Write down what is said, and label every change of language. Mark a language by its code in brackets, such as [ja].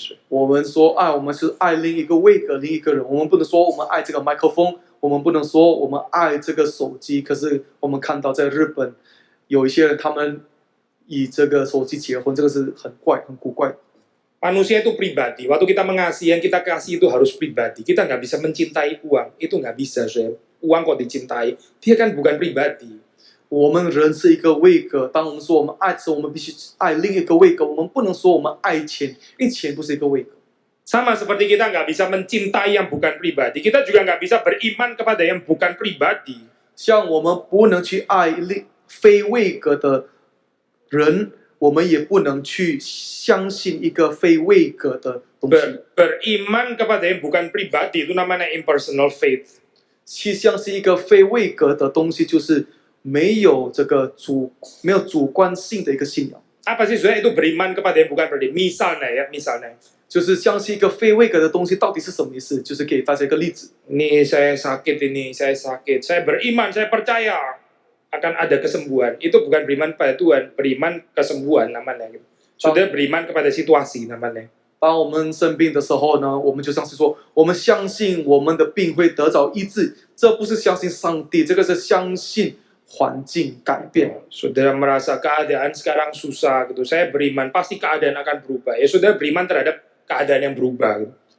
[en] So. [zh] 我们说爱，我们是爱另一个位格，另一个人。我们不能说我们爱这个麦克风，我们不能说我们爱这个手机。可是我们看到在日本，有一些人他们以这个手机结婚，这个是很怪、很古怪。 [id] Manusia itu pribadi. Waktu kita mengasihi, yang kita kasih itu harus pribadi. Kita nggak bisa mencintai uang. Itu nggak bisa, so. Uang kok dicintai, dia kan bukan pribadi. [zh] 我们人是一个位格，当我们说我们爱的时候，我们必须爱另一个位格。我们不能说我们爱钱，因为钱不是一个位格。 [id] Sama seperti kita nggak bisa mencintai yang bukan pribadi, kita juga nggak bisa beriman kepada yang bukan pribadi. [zh] 像我们不能去爱非位格的人，我们也不能去相信一个非位格的东西。 [id] Beriman kepada yang bukan pribadi itu namanya impersonal faith. [zh] 去相信一个非位格的东西，就是没有主观性的一个信仰。 [id] Apa sih sebenarnya itu beriman kepada yang bukan pribadi? Misalnya, [zh] 就是相信一个非位格的东西到底是什么意思？就是给大家一个例子。 [id] ini saya sakit, saya beriman, saya percaya akan ada kesembuhan. Itu bukan beriman pada Tuhan, beriman kesembuhan namanya. Gitu. Sudah beriman kepada situasi namanya. [zh] 当我们生病的时候呢，我们就相信说，我们相信我们的病会得着医治，这不是相信上帝，这个是相信环境改变。 [id] Saudara merasa keadaan sekarang susah gitu, saya beriman pasti keadaan akan berubah. Ya saudara beriman terhadap keadaan yang berubah. Gitu.